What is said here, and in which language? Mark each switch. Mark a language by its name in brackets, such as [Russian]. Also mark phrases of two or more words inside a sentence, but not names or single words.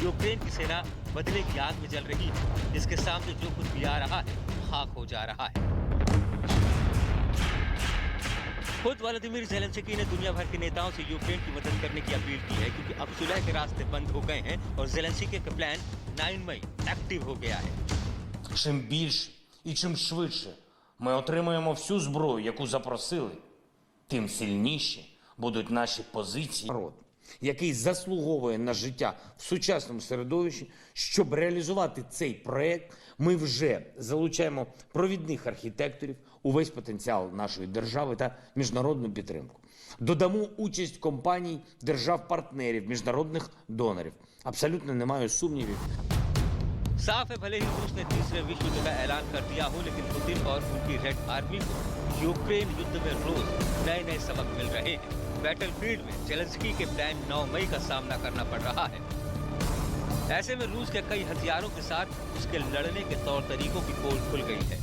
[Hindi] यूक्रेन की सेना बदले की आग में जल रही है, जिसके सामने जो कुछ भी आ रहा है खाक हो जा रहा है। खुद व्लादिमीर ज़ेलेंस्की ने दुनिया भर के नेताओं से यूक्रेन की मदद करने की अपील की है, क्योंकि अब सुलह के रास्ते बंद हो गए हैं और ज़ेलेंस्की का प्लान 9 मई एक्टिव हो गया है। [Ukrainian] Чим більше і чим швидше ми отримаємо всю зброю, яку запросили, тим сильніші будуть наші позиції. Народ, який заслуговує на життя в сучасному середовищі, щоб реалізувати цей проект, ми вже залучаємо провідних архітекторів, увесь потенціал нашої держави та міжнародну підтримку. Додамо участь компаній, держав-партнерів, міжнародних донорів. Абсолютно немає сумнівів. [Hindi] साफ है, भले ही रूस ने तीसरे विश्व युद्ध का ऐलान कर दिया हो, लेकिन पुतिन और उनकी [English] red army [Hindi] को यूक्रेन युद्ध में रोज नए नए सबक मिल रहे हैं। बैटलफील्ड में ज़ेलेंस्की के प्लान 9 मई का सामना करना पड़ रहा है। ऐसे में रूस के कई हथियारों के साथ उसके लड़ने के तौर तरीकों की पोल खुल गई है।